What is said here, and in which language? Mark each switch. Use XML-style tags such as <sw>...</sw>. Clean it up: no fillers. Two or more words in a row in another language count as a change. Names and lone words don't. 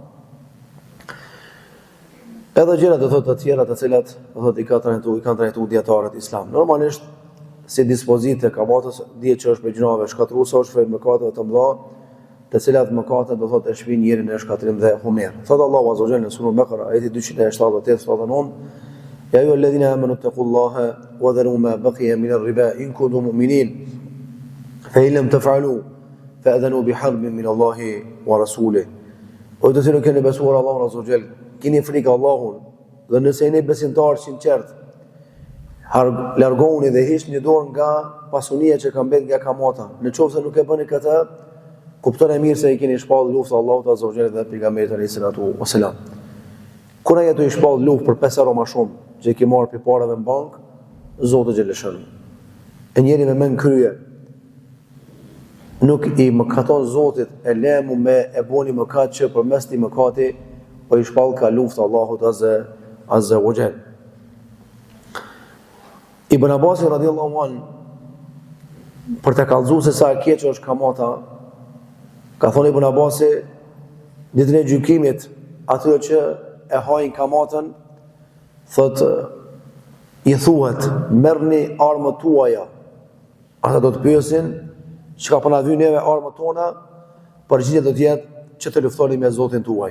<sq>Edhe gjëra do thotë të tjera të cilat do thotë i kanë trajtuar dietarët islam. Normalisht si dispozitë kamatës dihet që është për gjunave shkatruese, është për mëkate të mëdha, të cilat mëkate do thotë e shpin njerin në shkatrim dhe humer. Thotë Allahu</sq> <ar>عز وجل</ar> <sq>në surën Bakara ajeti 278-79:</sq> <ar>يا أيها الذين آمنوا اتقوا الله وذروا ما بقي من الربا إن كنتم مؤمنين فإن لم تفعلوا فأذنوا بحرب من الله ورسوله.</ar> <sq>O të cilët keni besuar Allahun</sq> <ar>عز وجل,</ar> <sq>keni frikë Allahun dhe nëse jeni besimtar sinqert, largoni dhe hiqni dorë nga pasunia që ka mbet nga kamata. Në qoftë se nuk e bëni këtë, kuptoni mirë se i keni shpallur luftë Allahut</sq> <ar>عز وجل</ar> <sq>dhe pejgamberit</sq> <ar>عليه الصلاة والسلام.</ar> <sq>Kur ai ato i shpall luftë për 5 euro më shumë që i ke marrë për parave në bank, Zoti xheleshën. E njeri me mend krye nuk i mëkaton Zotit e lemu me e boni mëkat që përmes ti mëkati po i shpall ka luftë Allahut</sq> <ar>عز وجل.</ar> <sq>Ibn Abbas</sq> <ar>رضي الله عنه</ar> <sq>për të kallëzuar se sa e keq është kamata, ka thonë Ibn Abbas ditën e gjykimit atyre që e hajnë kamatën, thotë i thuhet merrni armët tuaja. Ata do të pyesin çka po na vjen neve armët tona, përgjigjja do të jetë që të luftoni me Zotin tuaj.</sq>